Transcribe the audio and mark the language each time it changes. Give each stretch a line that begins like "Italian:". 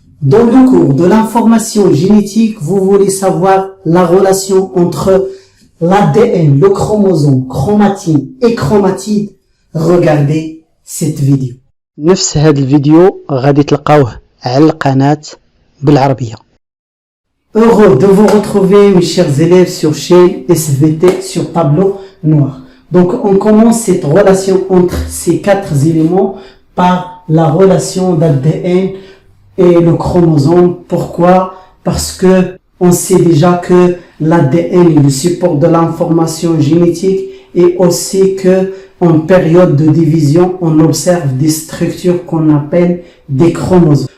French: Dans le cours de l'information génétique, vous voulez savoir la relation entre l'ADN, le chromosome, chromatine et chromatide. Regardez cette vidéo.
Arabic: نفس هذا الفيديو غادي تلقاوه على القناة بالعربية.
French: Heureux de vous retrouver, mes chers élèves, sur chaîne SVT sur tableau noir. Donc, on commence cette relation entre ces quatre éléments par la relation d'ADN et le chromosome. Pourquoi? Parce que on sait déjà que l'ADN est le support de l'information génétique et aussi que en période de division, on observe des structures qu'on appelle des chromosomes.